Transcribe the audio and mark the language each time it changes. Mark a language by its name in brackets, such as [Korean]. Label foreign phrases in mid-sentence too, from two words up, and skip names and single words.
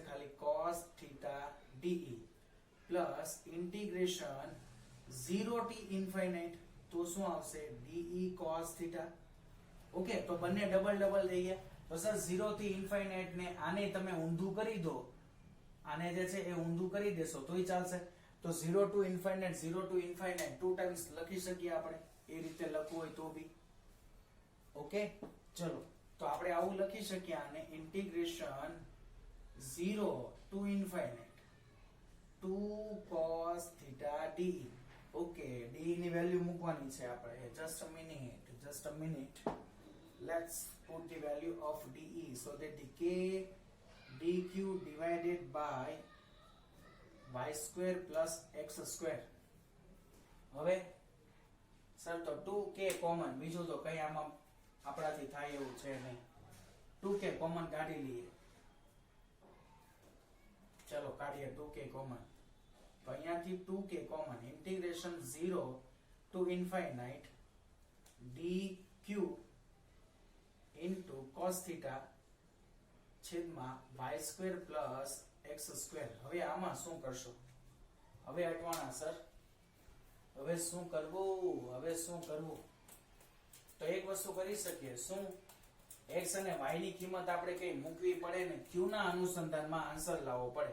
[Gujarati] ખાલી [English] cos theta de plus [Gujarati] ઇન્ટિગ્રેશન 0 થી ઇન્ફાઇનાઇટ. તો શું આવશે? [English] de cos theta. [Gujarati] ઓકે, તો બંને ડબલ ડબલ થઈ ગયા. તો સર 0 થી ઇન્ફાઇનાઇટ ને આને તમે ઊંધું કરી દો, આને જે છે એ ઊંધું કરી દેશો તોય ચાલશે. તો [English] 0 to infinite 2 [Gujarati] ટાઈમ્સ લખી શકીએ આપણે. એ રીતે લખવું હોય તો બી. ઓકે, ચલો તો આપણે આવું લખી શકીએ આને ઇન્ટિગ્રેશન [English] 0 to infinite 2 cos theta de. [Gujarati] ઓકે, de ની વેલ્યુ મૂકવાની છે આપણે. [English] just a minute. Let's put the value of de. So that the k dq divided by y² plus x². [Gujarati] હવે સર તો 2k કોમન, બીજું તો કઈ આમાં આપણાથી થાય એવું છે નહીં. 2k કોમન કાઢી લઈએ. ચલો કાઢીએ 2k કોમન. તો અહીંયાથી 2k કોમન. ઇન્ટિગ્રેશન [English] 0 to infinite dq into cos theta [Gujarati] છેદમાં [English] y square plus x square. [Gujarati] હવે આમાં શું કરશો? હવે અટવાણા સર, હવે શું કરવું? તો એક વસ્તુ કરી શકીએ. શું? x અને y ની કિંમત આપણે કઈ મૂકવી પડે ને q ના અનુસંધાનમાં આન્સર લાવવો પડે.